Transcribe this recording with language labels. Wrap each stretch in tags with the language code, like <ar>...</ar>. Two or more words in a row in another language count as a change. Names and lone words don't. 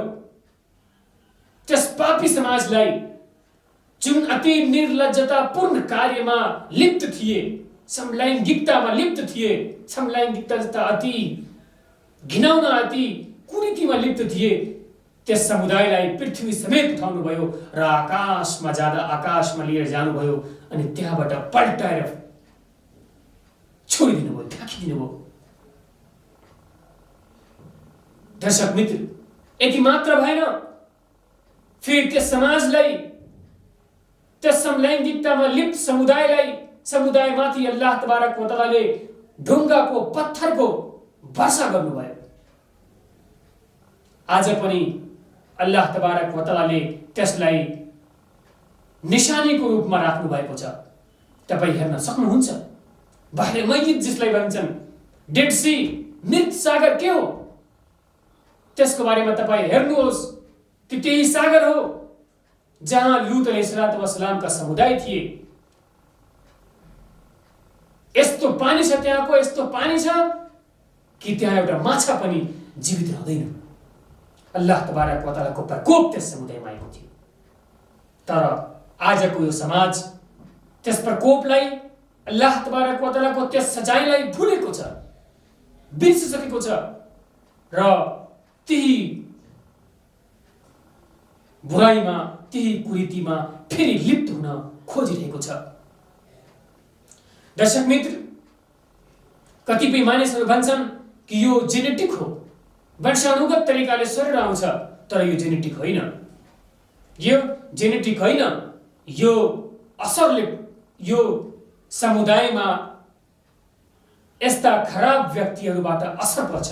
<ne>त्यस पापी समाजलाई जुन अति निर्लज्जतापूर्ण कार्यमा लिप्त थिए, समलैङ्गिकतामा लिप्त थिए, समलैङ्गिकता जस्ता अति घिनौना अति कुरीतिमा लिप्त थिए, त्यस समुदायलाई पृथ्वी समेत उठाउनु भयो र आकाशमा लिएर जानुभयो अनि त्यहाँबाट पल्टाएर छोडिदिनु भयो, फ्याँकिदिनु भयो। दर्शक मित्र, यति मात्र भएन, फेरि त्यस समाजलाई, त्यस समलैङ्गिकतामा लिप्त समुदायमाथि</ne> <ar>الله تبارك وتعالى</ar> <ne>ढुङ्गाको पत्थरको वर्षा गर्नुभयो। आज पनि</ne> <ar>الله تبارك وتعالى</ar> <ne>त्यसलाई निशानीको रूपमा राख्नु भएको छ। तपाईँ हेर्न सक्नुहुन्छ। बाहिर मैयत जसलाई भन्छन्, डेड सी, मृत सागर के हो, त्यसको बारेमा तपाईँ हेर्नुहोस्। त्यही सागर हो जहाँ लुत</ne> <ar>عليه السلام</ar> <ne>समुदाय थिए। यस्तो पानी छ, त्यहाँको यस्तो पानी छ कि त्यहाँ एउटा माछा पनि जीवित रहँदैन।</ne> <ar>الله تبارك وتعالى</ar> <ne>प्रकोप त्यस समुदायमा आएको थियो। तर आजको यो समाज त्यस प्रकोपलाई,</ne> <ar>الله تبارك وتعالى</ar> <ne>त्यस सजायलाई भुलेको छ, बिर्सिसकेको छ र त्यही बुराइमा, त्यही कुरीतिमा फेरि लिप्त हुन खोजिरहेको छ। दर्शक मित्र, कतिपय मानिसहरू भन्छन् कि यो जेनेटिक हो, वंशानुगत तरिकाले शरीर आउँछ, तर यो जेनेटिक होइन, यो जेनेटिक होइन, यो असरले यो समुदायमा यस्ता खराब व्यक्तिहरूबाट असर पर्छ।</ne>